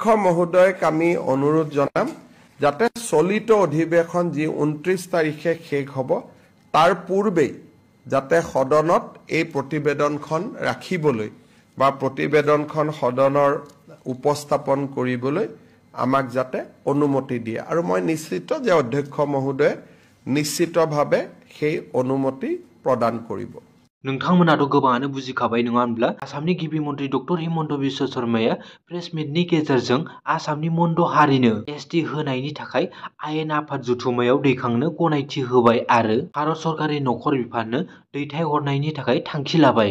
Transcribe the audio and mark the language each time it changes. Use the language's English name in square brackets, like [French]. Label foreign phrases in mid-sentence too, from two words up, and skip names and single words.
[Assamese] মহোদয়ক আমি অনুৰোধ জনাম যাতে চলিত অধিৱেশন যি 29 তাৰিখে শেষ হ'ব তাৰ পূৰ্বেই যাতে সদনত এই প্ৰতিবেদনখন ৰাখিবলৈ বা প্ৰতিবেদনখন সদনৰ উপস্থাপন কৰিবলৈ আমাক যাতে অনুমতি দিয়ে আৰু মই নিশ্চিত যে অধ্যক্ষ মহোদয়ে নিশ্চিতভাৱে সেই অনুমতি প্ৰদান কৰিব। [Bodo] नोंथांमोनाथ' गोबाङानो बुजिखाबाय नङा होनब्ला आसामनि गिबि मन्त्रि डक्टर हिमन्त बिश्व शर्माया प्रेस मिटनि गेजेरजों आसामनि मोनद' हारिनो एसटि होनायनि थाखाय आयेन आफाद जथुम्मायाव दैखांनो गनायथि होबाय आरो भारत सरकारनि नखर बिफाननो दैथायहरनायनि थाखाय थांखि लाबाय।